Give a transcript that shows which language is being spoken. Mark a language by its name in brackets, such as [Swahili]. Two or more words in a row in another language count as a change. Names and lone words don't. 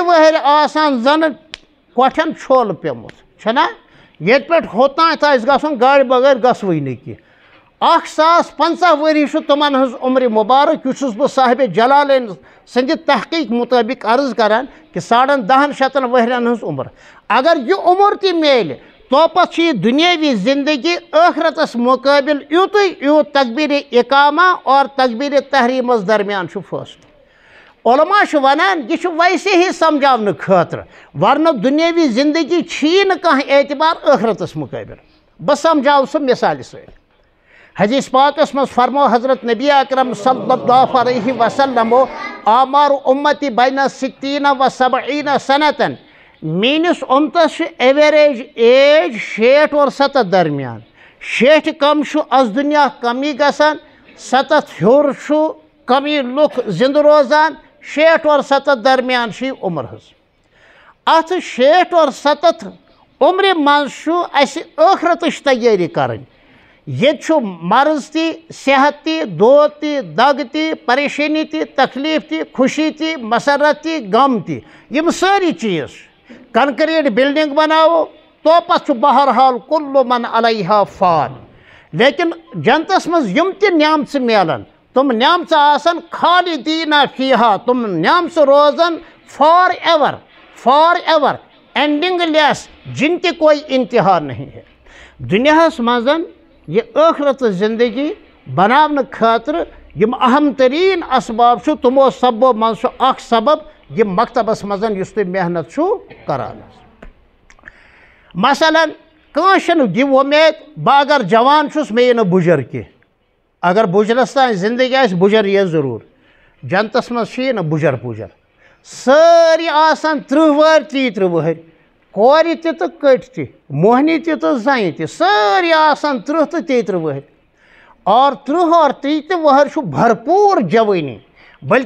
[Kashmiri] ؤہٕرۍ آسان زنہٕ کۄٹھٮ۪ن چھوٚل پیوٚمُت چھُنا ییٚتہِ پٮ۪ٹھ ہوٚتانۍ آسہِ گژھُن گاڑِ بغٲر گژھوٕے نہٕ کینٛہہ 1050 ؤری چھُ تِمن ہٕنٛز عمرِ مُبارک یہِ چھُس بہٕ صاحبِ جلالین سٕنٛدِ تحقیٖق مُطٲبق عرض کران کہ 1050 ؤہرین ہٕنٛز عمر اگر یہِ عمر تہِ میلہِ توپتہٕ چھِ یہِ دُنیٲوی زندگی ٲخرتس مُقٲبِل یوٗتُے یوٗت تکبیر اقامہ اور تکبیر تحریمس درمیان چھُ فٲصلہٕ علماء چھُ ونان یہِ چھُ [Urdu] ویسے ہی [Kashmiri] سمجھاونہٕ خٲطرٕ ورنہٕ دُنیٲوی زندگی چھی نہٕ کانٛہہ اعتبار ٲخرتس مُقٲبِل بہٕ سمجھاو سُہ مثالہِ سۭتۍ حدیث پاکس منٛز فرمو حضرت نبی اکرم [Arabic] صلی اللہ علیہ وسلمو آمار امتی بین [Kashmiri] 60 و 70 سنتن میٲنِس اُمتس چھُ [English] average age [Kashmiri] 60 اور 70 درمیان 60 کم چھُ از دُنیا کمی گژھان 70 ہیوٚر چھُ کمی لُکھ زِنٛدٕ روزان 60 اور 70 درمیان چھِ یہِ عمر حظ اتھ 60 اور 70 عمرِ منٛز چھُ اسہِ ٲخرتٕچ تیٲری کرٕنۍ ییٚتہِ چھُ مرض تہِ صحت تہِ دود تہِ دگ تہِ پریشٲنی تہِ تکلیٖف تہِ خوشی تہِ مسرت تہِ غم تہِ یِم سٲری چیٖز [English] concrete building [Kashmiri] بناوو توپتہٕ چھُ بہرحال [Arabic] کُلُّ من علیہا فان [Kashmiri] لیکن جنتس منٛز یِم تہِ نعمژٕ میلان تِم نعمژٕ آسان [Arabic] خالدیٖنہ فیٖہا [Kashmiri] تِم نعمژٕ روزان [English] for ever ending less [Kashmiri] جن تہِ [Urdu] کوئی انتہا نہیں ہے [Kashmiri] دُنیاہس منٛز یہ ٲخرت زندگی بناونہٕ خٲطرٕ یِم اہم تریٖن اسباب چھُ تِمو سببو منٛز چھُ اکھ سبب یہِ مکتبس منٛز یُس تُہۍ محنت چھُو کران مثلاً کٲنٛسہِ چھَنہٕ یہِ وۄمید بہٕ اگر جوان چھُس مےٚ یی نہٕ بُجر کینٛہہ اگر بُجرس تام زندگی آسہِ بُجر یی ضروٗر جنتس منٛز چھُ یی نہٕ بُجر پُجر سٲری آسان 30 وٕہٕرۍ 30 وٕہٕرۍ کورِ تہِ تہٕ کٔٹۍ تہِ موہنی تہِ تہٕ زنہِ تہِ سٲری آسان 30 تہٕ 33 وٕہٕرۍ اور 30 اور 33 وٕہٕرۍ چھُ بھرپوٗر جوٲنی بلکہ